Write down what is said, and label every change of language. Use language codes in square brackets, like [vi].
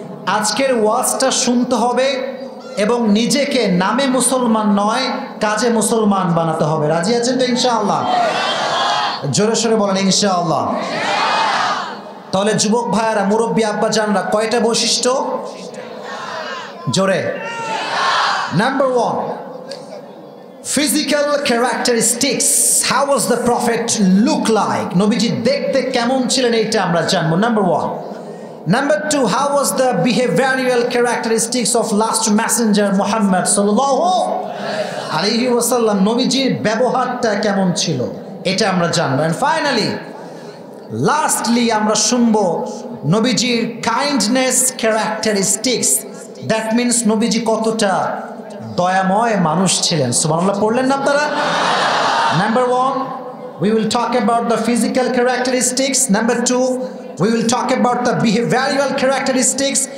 [bn] আজকের ওয়াজটা শুনতে হবে এবং নিজেকে নামে মুসলমান নয়, কাজে মুসলমান বানাতে হবে। রাজি আছেন তো ইনশাআল্লাহ? জোরে সোরে বলেন ইনশাআল্লাহ। তাহলে যুবক ভাইয়ারা, মুরব্বী আব্বা জানরা, কয়টা বৈশিষ্ট্য? জোরে। [en] Number 1, physical characteristics. How was the prophet look like? [bn] নবীজি দেখতে কেমন ছিলেন, এইটা আমরা জানবো। Number 1, [en] Number 2, how was the behavioral characteristics of last messenger Muhammad sallallahu alaihi wasallam? [bn] নবীজির ব্যবহারটা কেমন ছিল এটা আমরা জানবো। [en] And finally, lastly [bn] আমরা শুনবো নবীজির কাইন্ডনেস ক্যারেক্টারিস্টিক্স। [en] that means [bn] নবীজি কতটা দয়াময় মানুষ ছিলেন। সুবহানাল্লাহ পড়লেন না আপনারা? [en] Number 1, we will talk about the physical characteristics. Number 2, we will talk about the behavioral characteristics.